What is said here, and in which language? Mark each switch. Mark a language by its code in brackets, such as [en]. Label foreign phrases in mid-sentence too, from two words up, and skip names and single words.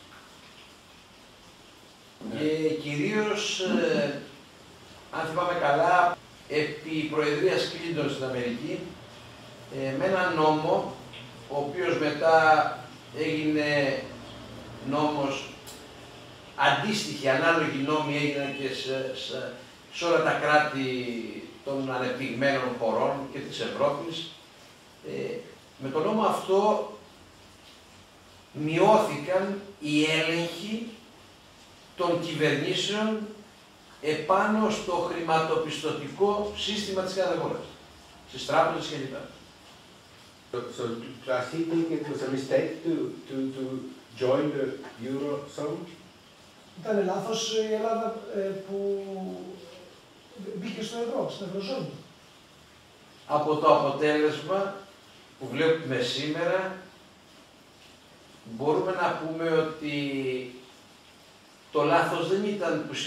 [el] Και κυρίως, αν θυμάμαι καλά, επί προεδρίας Κλίντον στην Αμερική, με έναν νόμο, ο οποίος μετά έγινε νόμος, αντίστοιχοι, ανάλογοι νόμοι έγιναν και σε όλα τα κράτη των ανεπτυγμένων χωρών και της Ευρώπης. Με τον νόμο αυτό μειώθηκαν οι έλεγχοι των κυβερνήσεων επάνω στο χρηματοπιστωτικό σύστημα της κάθε χώρας, στις τράπεζες κλπ. [en] So does he think it was a mistake to join the Eurozone? [el] Ήταν λάθος η Ελλάδα που μπήκε στο ευρώ, στην Ευρωζώνη? Από το αποτέλεσμα που βλέπουμε σήμερα, μπορούμε να πούμε ότι το λάθος δεν ήταν που